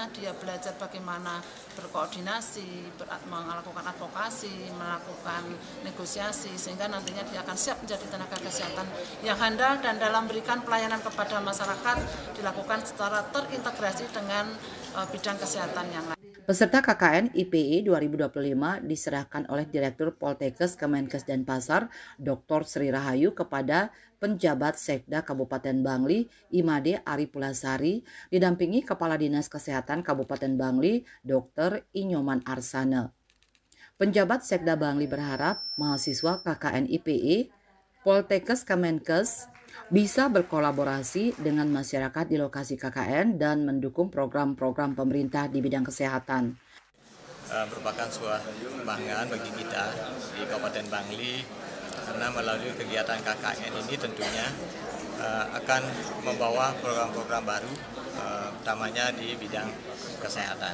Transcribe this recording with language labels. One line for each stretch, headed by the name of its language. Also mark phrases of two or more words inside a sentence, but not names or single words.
Indonesian: Dia belajar bagaimana berkoordinasi, melakukan advokasi, melakukan negosiasi, sehingga nantinya dia akan siap menjadi tenaga kesehatan yang handal dan dalam memberikan pelayanan kepada masyarakat dilakukan secara terintegrasi dengan bidang kesehatan yang lain. Peserta KKN IPE 2025 diserahkan oleh Direktur Poltekkes Kemenkes Denpasar, Dr. Sri Rahayu kepada penjabat Sekda Kabupaten Bangli, Imade Ari Pulasari, didampingi Kepala Dinas Kesehatan Kabupaten Bangli, Dr. Inyoman Arsana. Penjabat Sekda Bangli berharap mahasiswa KKN IPE, Poltekkes Kemenkes bisa berkolaborasi dengan masyarakat di lokasi KKN dan mendukung program-program pemerintah di bidang kesehatan. Merupakan sebuah kebanggaan bagi kita di Kabupaten Bangli karena melalui kegiatan KKN ini tentunya akan membawa program-program baru, utamanya di bidang kesehatan.